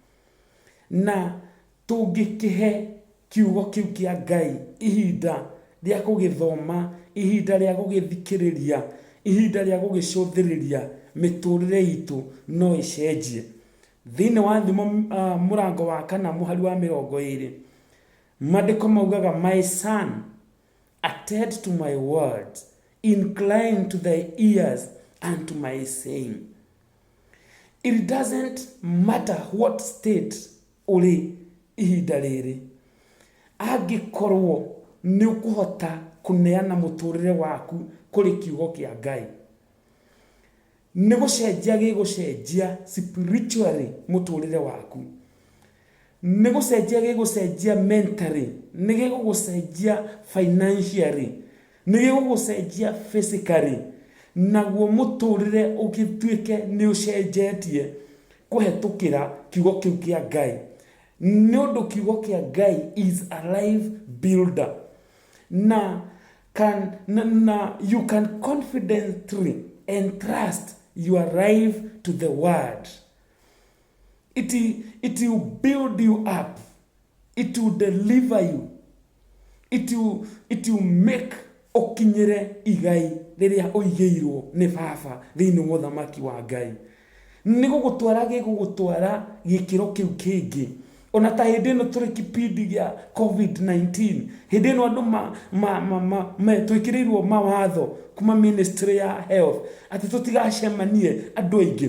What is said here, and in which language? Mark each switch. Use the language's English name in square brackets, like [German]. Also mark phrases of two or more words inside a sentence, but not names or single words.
[Kikuyu] Na tũngĩkĩhe kiugo kĩu kĩa Ngai ihinda rĩa gũgĩthoma, ihinda rĩa gũgĩthikĩrĩria, ihinda rĩa gũgĩcũthĩrĩria, mĩtũrĩre itũ no ĩcenjie. Thĩinĩ wa thimo mũrango wa 4 mũhari wa 20, maandĩko maugaga, [English] my son, attend to my words, incline to thy ears and to my saying. It doesn't matter what state [Kikuyu] ũrĩ ihinda rĩrĩ, angĩkorwo nĩ ũkũhota kũneana mũtũrĩre waku kũrĩ kiugo kĩa Ngai, nĩ gũcenjia gĩgũcenjia spiritually mũtũrĩre waku, nĩ gũcenjia gĩgũcenjia mentally, nĩ gĩgũcenjia financially, nĩ gĩgũcenjia physically, naguo mũtũrĩre ũgĩtuĩke nĩ ũcenjetie kũhetũkĩra kiugo kĩu kĩa Ngai. Nĩ ũndũ kiugo kĩa Ngai [English] is a life builder, na you can confidently entrust your life to the word. It will build you up, it will deliver you, it will make [Kikuyu] ũkinyĩre igai rĩrĩa ũigĩirwo nĩ Baba thĩinĩ wa ũthamaki wa Ngai. Nĩ gũgũtwara gĩkĩro kĩu kĩngĩ. Ona ta hĩndĩ ĩno tũrĩ kĩpindi gĩa COVID-19, hĩndĩ ĩno andũ twĩkĩrĩirwo mawatho kuma ministry ya health atĩ tũtigacemanie andũ aingĩ.